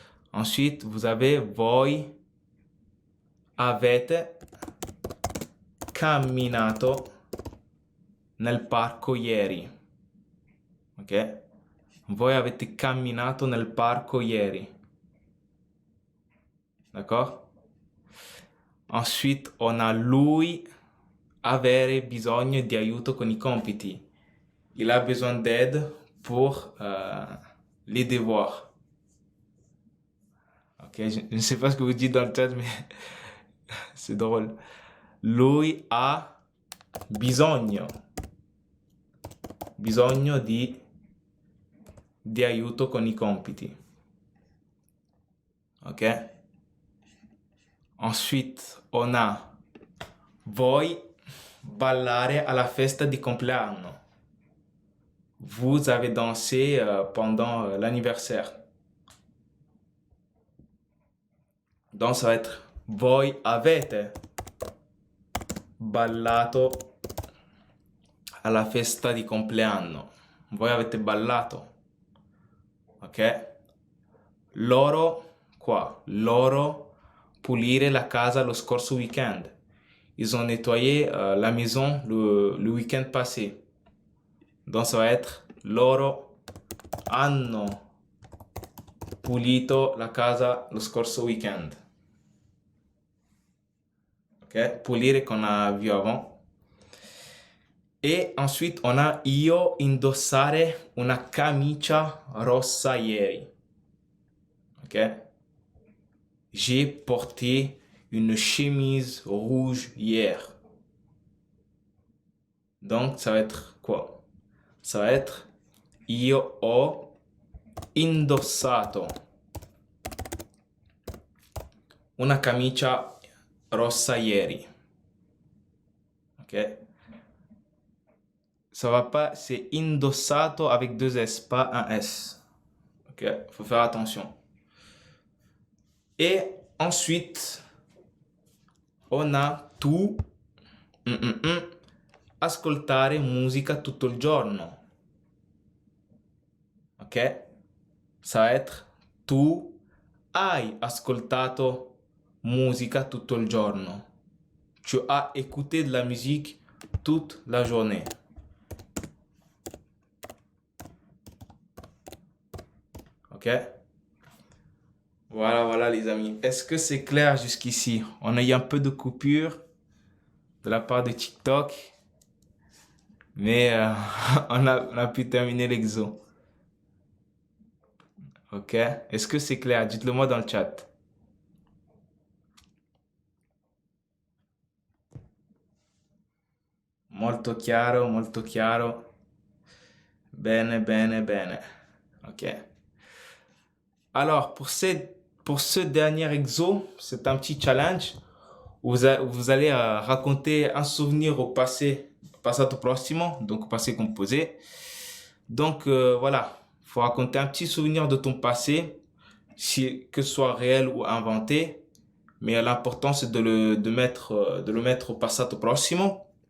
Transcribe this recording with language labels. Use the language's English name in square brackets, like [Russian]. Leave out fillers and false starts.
[French] Ensuite, vous avez [Italian] voi avete camminato nel parco ieri. Ok? Voi avete camminato nel parco ieri. [French] D'accord? Ensuite, on a [Italian] lui avere bisogno di aiuto con i compiti. [French] Il a besoin d'aide pour les devoirs. Ok, je ne sais pas ce que vous dites dans le chat, mais c'est drôle. [Italian] Lui ha bisogno. Bisogno di aiuto con i compiti. Ok? [French] Ensuite, on a [Italian] voi ballare alla festa di compleanno. [French] Vous avez dansé pendant l'anniversaire. Donc ça va être [Italian] voi avete ballato alla festa di compleanno. Voi avete ballato. Ok? Loro qua. Loro pulire la casa lo scorso week-end. [French] Ils ont nettoyé la maison le week-end passé. Donc ça va être [Italian] loro hanno pulito la casa lo scorso weekend. [French] ok? Pulire qu'on a vu avant. [Italian] E [French] ensuite, on a [Italian] io indossare una camicia rossa ieri. Ok? [French] J'ai porté une chemise rouge hier. Donc, ça va être quoi? Ça va être [Italian] io ho indossato una camicia rossa ieri. [French] Ok? Ça va pas, c'est indossato avec deux S, pas un S. Ok? Faut faire attention. Et ensuite, on a [Italian] tu ascoltare musica tutto il giorno. Ok? [French] Ça va être [Italian] tu hai ascoltato musica tutto il giorno. [French] Tu as écouté de la musique toute la journée. Ok? Voilà, voilà les amis. Est-ce que c'est clair jusqu'ici? On a eu un peu de coupure de la part de TikTok, mais on a pu terminer l'exo. Ok? Est-ce que c'est clair? Dites-le moi dans le chat. [Italian] Molto chiaro, molto chiaro. Bene, bene, bene. Ok. [French] Alors, pour ce dernier exo, c'est un petit challenge où vous allez raconter un souvenir au passé, passato prossimo, donc au passé composé. Donc, voilà, il faut raconter un petit souvenir de ton passé, que ce soit réel ou inventé, mais l'important c'est de le mettre au passato prossimo.